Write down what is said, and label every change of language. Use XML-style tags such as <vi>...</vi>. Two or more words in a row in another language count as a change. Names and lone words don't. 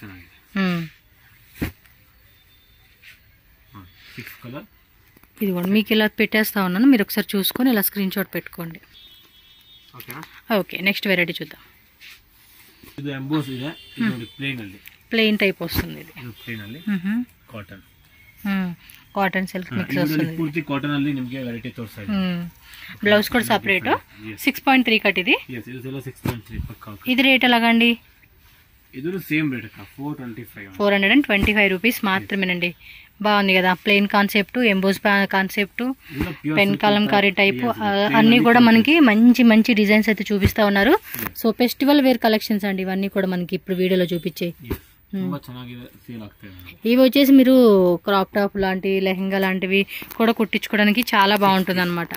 <te>ఇదిగోండి మీకు ఇలా పెట్టేస్తా ఉన్నాను, మీరు ఒకసారి చూసుకొని ఇలా</te> <en>screen shot</en> <te>పెట్టుకోండి. ఓకే,</te> <en>next variety</en> <te>చూద్దాం.</te> <en>plain type</en> <te>వస్తుంది. ఇది</te> <en>cotton silk mix</en> <te>ವస్తుంది.</te> <kn>ಪೂರ್ತಿ ಕಾಟನ್ ಅಲ್ಲಿ ನಿಮಗೆ ವೆರೈಟಿ ತೋರಿಸ್ತಾ ಇದೆ. ಬ್ಲೌಸ್ ಕೂಡ ಸೆಪರೇಟ್ 6.3 ಕಟ್ ಇದೆ. yes ಇದೆಲ್ಲ 6.3 ಪಕ್ಕಾ. ಇದು ರೇಟ್ ಎಲಾಗಂడి? ಇದು ಸೇಮ್ ರೇಟ್ ಅಕ್ಕ 425 ರೂಪೀಸ್ ಮಾತ್ರಮೇనండి.</kn> <te>బాగుంది కదా,</te> <en>plain concept, emboss concept,</en> <te>పెన్ కలంకారీ టైపు అన్నీ కూడా మనకి మంచి మంచి డిజైన్స్ అయితే చూపిస్తా ఉన్నారు. సో</te> <en>festival wear collections</en> <te>అండి ఇవన్నీ కూడా మనకి ఇప్పుడు వీడియోలో చూపించే. ఇవి వచ్చేసి మీరు</te> <en>crop top</en> <te>లాంటి లెహంగా లాంటివి కూడా కుట్టించుకోవడానికి చాలా బాగుంటుంది అనమాట.</te>